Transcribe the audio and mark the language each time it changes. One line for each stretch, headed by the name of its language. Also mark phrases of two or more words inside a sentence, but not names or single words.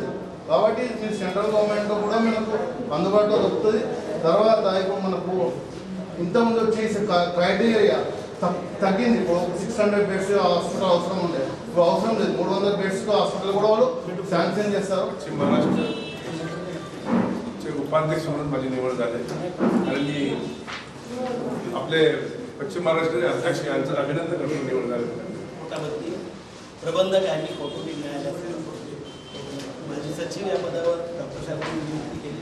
Telugu: కాబట్టి మీ
English: central government
Telugu: కూడా మనకు అందుబాటులో దొరుకుతుంది. తర్వాత ఇప్పుడు మనకు ఇంతకుముందు వచ్చేసి క్రైటీరియా తగ్గింది. ఇప్పుడు 600
English: beds hospital
Telugu: అవసరం ఉండే, ఇప్పుడు అవసరం లేదు 300 బెడ్స్తో హాస్పిటల్ కూడా వాళ్ళు శాంక్షన్ చేస్తారు.
Marathi: पश्चिम महाराष्ट्राचे उपाध्यक्ष म्हणून माझी निवड झाली आणि मी आपले पश्चिम महाराष्ट्राचे अध्यक्ष यांचं अभिनंदन करून निवड झाले. त्यामध्ये प्रबंधक आहे, मी कौटुंबिक न्यायालयाचे माझी सचिव या पदावर डॉक्टर साहेबांनी नियुक्ती केली.